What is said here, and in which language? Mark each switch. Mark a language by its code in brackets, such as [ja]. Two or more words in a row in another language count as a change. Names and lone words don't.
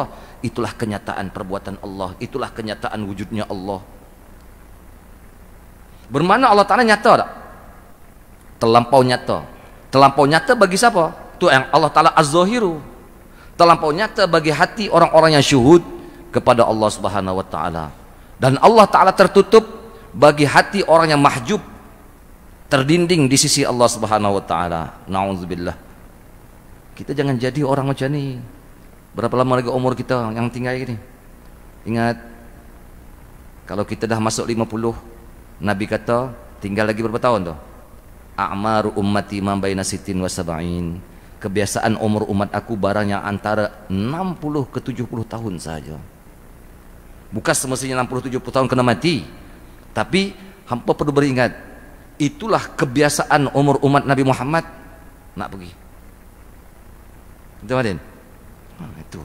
[ms] Itulah kenyataan perbuatan Allah, itulah kenyataan wujudnya Allah. Bermakna Allah Ta'ala nyata tak? Terlampau nyata. Terlampau nyata bagi siapa? Itu yang Allah Ta'ala Az-Zahiru. Terlampau nyata bagi hati orang-orang yang syuhud kepada Allah [ar] Subhanahu Wa Ta'ala. [ms] Dan Allah Ta'ala tertutup bagi hati orang yang mahjub, terdinding di sisi Allah [ar] Subhanahu Wa Ta'ala. [ms] Na'udzubillah. Kita jangan jadi orang macam ni. Berapa lama lagi umur kita yang tinggal ini? Ingat, kalau kita dah masuk 50, Nabi kata tinggal lagi berapa tahun tu? [ar] A'maru ummati ma baina sittin wa sab'in. [ms] Kebiasaan umur umat aku barang yang antara 60 ke 70 tahun saja. Bukan semestinya 60-70 tahun kena mati, tapi hampa perlu beringat, itulah kebiasaan umur umat Nabi Muhammad nak pergi. Betul Madin? Itu.